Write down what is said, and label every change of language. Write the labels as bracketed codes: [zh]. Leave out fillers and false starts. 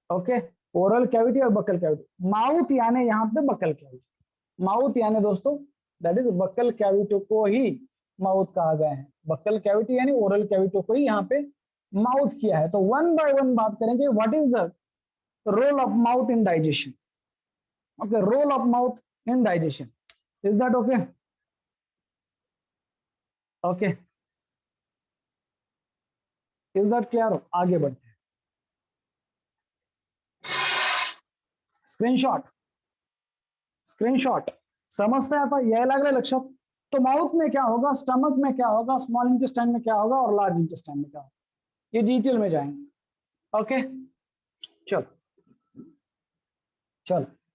[hi] Okay, oral cavity और buccal cavity. Mouth यानी यहाँ पे बकल कैविटी, माउथ यानी दोस्तों दैट इज बकल कैविटी को ही माउथ कहा गया है। बकल कैविटी यानी ओरल कैविटी को ही यहाँ पे माउथ किया है। तो वन बाय वन बात करेंगे, [en] What is the role of mouth in digestion। okay, role of mouth in digestion, is that okay? okay, is that clear? [hi] आगे बढ़ते हैं, स्क्रीनशॉट, [mr] स्क्रीनशॉट समजते हैं आता यायला लागले लक्षात. [hi] तो माउथ में क्या होगा, स्टमक में क्या होगा, स्मॉल इंटेस्टाइन में क्या होगा और लार्ज इंटेस्टाइन में क्या होगा, ये डिटेल में जाएंगे. ओके चल चल.